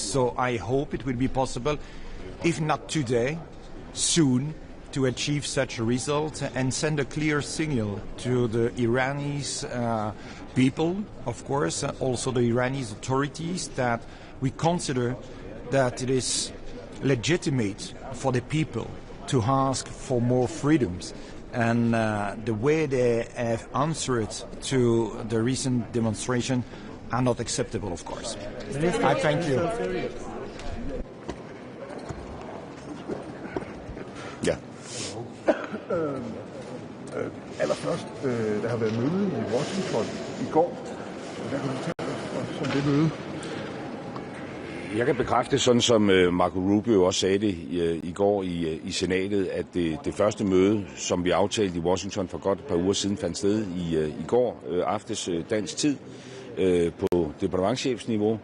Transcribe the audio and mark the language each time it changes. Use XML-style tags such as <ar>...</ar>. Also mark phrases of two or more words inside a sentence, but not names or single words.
<en>So I hope it will be possible, if not today, soon, to achieve such a result and send a clear signal to the Iranians people, of course, also the Iranian authorities, that we consider that it is legitimate for the people to ask for more freedoms. And the way they have answered to the recent demonstration are not acceptable, of course. I thank you.</en> <da>Ja. Allerførst, der har været møde i Washington i går. Hvad kan du fortælle os om det møde? Jeg kan bekræfte, sådan som Marco Rubio også sagde det i går i senatet, at det første møde, som vi aftalte i Washington for godt et par uger siden, fandt sted i går aftes dansk tid på departementschefsniveau.</da>